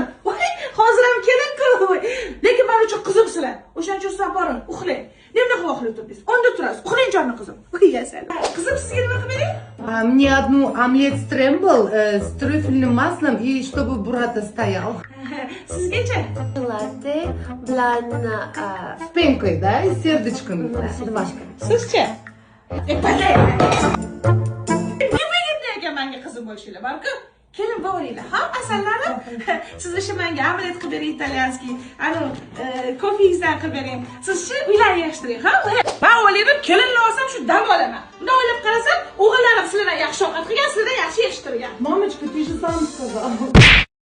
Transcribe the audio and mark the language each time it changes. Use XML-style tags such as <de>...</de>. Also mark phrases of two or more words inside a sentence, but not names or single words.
<uz>Voy, hozir ham kelin-ku. Lekin men uchun qizimsizlar. O'shaning uchun sizlar boring, uxlang. Nima voqli turdingiz? Onda turasiz. Uxlang jonim qizim. Voy, yasal. Qizim, sizga nima qilib bering?</uz> <ru>Мне одну омлет скрэмбл с трюфельным маслом и чтобы бурата стоял.</ru> <uz>Sizgacha? Latte bilan</uz> <ru>С пенкой, да, и сердечками.</ru> <uz>Sizcha? Balay. Nimaga nega menga qizim bo'lishinglar barku? Kelin bo'linglar. Ha, asallarni. Siz o'sha menga omelet qilib bering italyanskiy. Ano, kofingizdan qilib bering. Sizchi uylarni yig'ishtiring, ha? Men o'ylaydim, kelinni olsam shu dam olaman. Unda o'ylab qarasam, o'g'illarim sizlardan yaxshi ovqat qilgan, sizlardan yaxshi yig'ishtirgan.</uz> <ru>Мамочка, ты же сам сказал.</ru>